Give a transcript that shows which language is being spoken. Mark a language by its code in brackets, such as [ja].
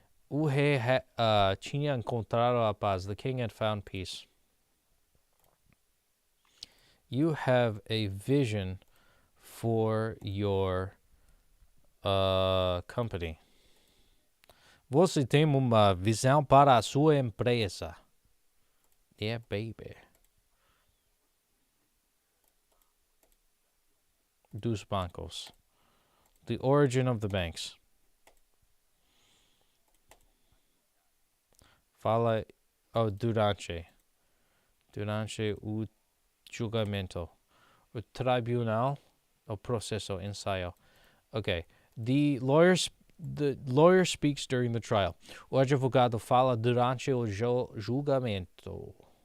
[pt] O rei tinha encontrado a paz. [en] The king had found peace. You have a vision for your company. [pt] Você tem uma visão para a sua empresa. [en] Yeah, baby. [pt] Dos bancos. [en] The origin of the banks. [pt] Fala. Oh, durante o julgamento. O tribunal. O processo ensaio. Okay. [en] The lawyer speaks during the trial. [pt] O advogado fala durante o julgamento.